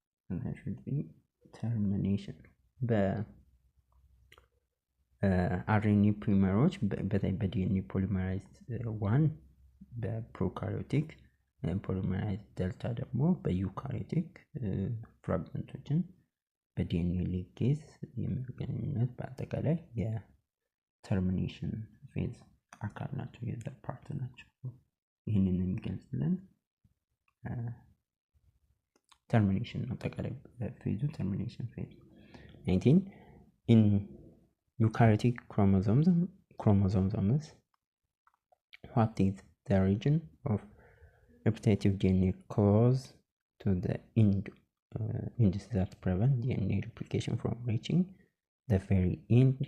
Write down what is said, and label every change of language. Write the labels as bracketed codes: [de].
[en] that should be termination. [am] በአርኤንኤ ፖሊመሮች በዲኤንኤ ፖሊመራይዝ 1 በፕሮካሪዮቲክ ፖሊመራይዝ ዴልታ ደግሞ በዩካሪዮቲክ ፍራግመንቶችን በዲኤንኤ ሊጌዝ የሚገኙነት በአጠቃላይ የተርሚኔሽን ፌዝ አካል ናቸው፣ የዘር ፓርት ናቸው። ይህንን የሚገልጽልን termination ነው። ጠቃላይ ፌዙ termination ፌዝ። 19 [en] in eukaryotic chromosomes what is the region of repetitive DNA close to the ends that prevent DNA replication from reaching the very end?